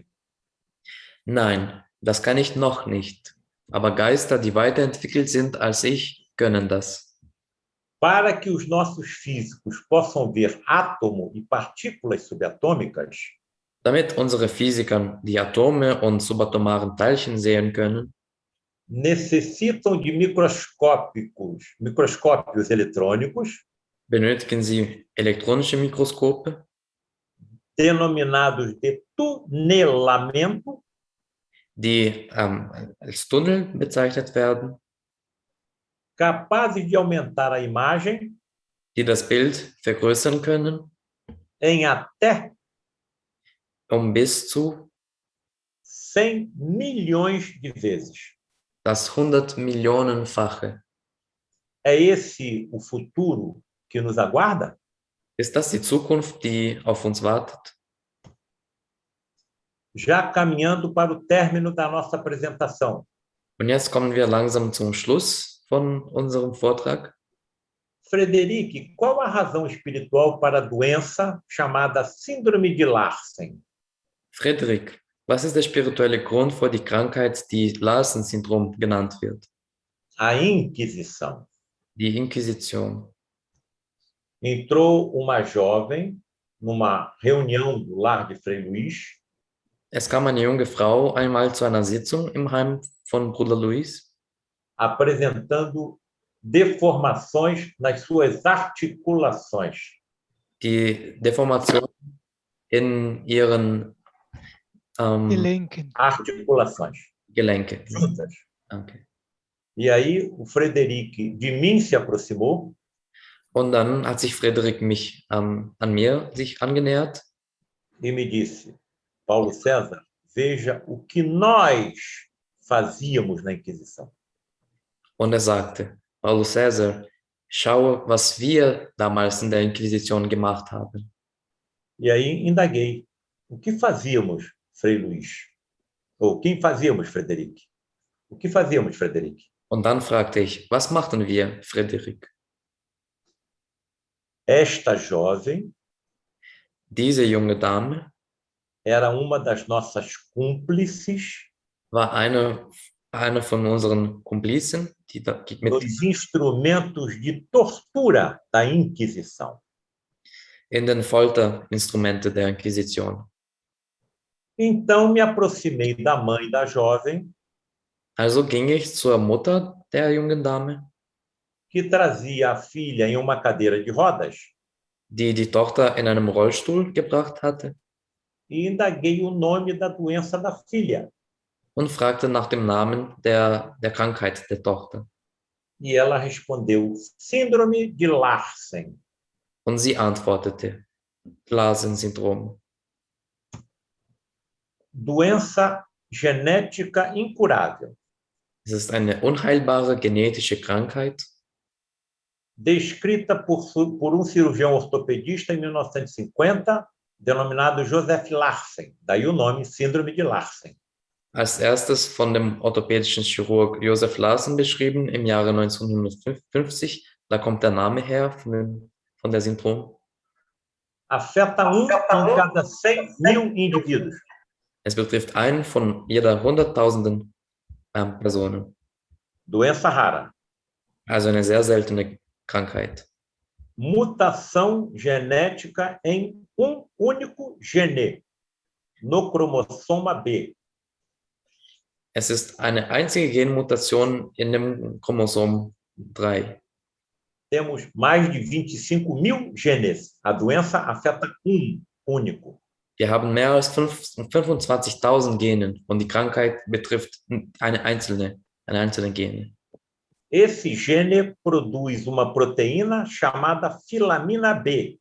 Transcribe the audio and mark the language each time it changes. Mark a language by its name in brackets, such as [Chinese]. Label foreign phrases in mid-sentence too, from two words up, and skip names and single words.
[German] Nein, das kann ich noch nicht. Aber Geister, die weiterentwickelt sind als ich, können das. [Portuguese] Para que os nossos físicos possam ver átomo e partículas subatômicas, [German] Damit unsere Physiker die Atome und subatomaren Teilchen sehen können, [Portuguese] necessitam de microscópios eletrônicos, [German] benötigen sie elektronische Mikroskope, [Portuguese] denominados de tunelamento, [German] die als Tunnel bezeichnet werden, [Portuguese] capazes de aumentar a imagem [German] die das Bild vergrößern können, [Portuguese] em até [German] bis zu [Portuguese] 100 milhões de vezes. [German] das 100 Millionenfache. [Portuguese] É esse o futuro que nos aguarda? [German] Ist das die Zukunft, die auf uns wartet? [Portuguese] Já caminhando para o término da nossa apresentação. [German] Und jetzt kommen wir langsam zum Schluss von unserem Vortrag. [Portuguese] Frederic, qual a razão espiritual para a doença chamada Síndrome de Larsen? [German] Frederik, was ist der spirituelle Grund für die Krankheit, die Larsen-Syndrom genannt wird? [Portuguese] A Inquisição. [German] Die Inquisition. [Portuguese] Entrou uma jovem numa reunião do lar de Frei Luís, [German] Es kam eine junge Frau einmal zu einer Sitzung im Heim von Bruder Luis, [Portuguese] apresentando deformações nas suas articulações. [German] die Deformation in ihren Gelenken. [Portuguese] Articulações. [German] Gelenke. [Portuguese] Juntas. [German] Danke. [Portuguese] E aí o Frederic de mim se aproximou [German] Und dann hat sich Frederik mich an mir sich angenähert [Portuguese] e me disse: Paulo César, veja o que nós fazíamos na Inquisição. [German] und er sagte, Paulo César, schaue, was wir damals in der Inquisition gemacht haben. [Portuguese] E aí indaguei: o que fazíamos, Frei Luís? Ou quem fazíamos, Frederic? O que fazíamos, Frederic? [German] Und dann fragte ich, was machten wir, Frederik? [Portuguese] Esta jovem [German] Diese junge Dame [Portuguese] era uma das nossas cúmplices [German] war eine von unseren Komplizen, die mit [Portuguese] nos instrumentos de tortura da Inquisição. [German] in den Folterinstrumente der Inquisition. [Portuguese] Então me aproximei da mãe da jovem [German] Also ging ich zur Mutter der jungen Dame, [Portuguese] que trazia a filha em uma cadeira de rodas, [German] die die Tochter in einem Rollstuhl gebracht hatte, [Portuguese] e indaguei o nome da doença da filha. [German] und fragte nach dem Namen der Krankheit der Tochter. [Portuguese] E ela respondeu: Síndrome de Larsen. [German] Und sie antwortete, Larsen-Syndrom. [Portuguese] Doença genética incurável, [German] Es ist eine unheilbare genetische Krankheit, [Portuguese] descrita por cirurgião ortopedista em 1950, denominado Joseph Larsen. Daí o nome Síndrome de Larsen. [German] als erstes von dem orthopädischen Chirurg Joseph Larsen beschrieben im Jahre 1950. Da kommt der Name her von der Syndrom. [Portuguese] Afeta em cada 100.000 indivíduos. [German] Es betrifft einen von jeder 100.000 Personen. [Portuguese] Doença rara. [German] Also eine sehr seltene Krankheit. [Portuguese] Mutação genética em único gene, no cromossoma B. [German] Es ist eine einzige Genmutation in dem Chromosom 3. [Portuguese] Temos mais de 25.000 genes. A doença afeta único. [German] Wir haben mehr als 25.000 Genen und die Krankheit betrifft eine einzelne Gene. [Portuguese] Esse gene produz uma proteína chamada filamina B.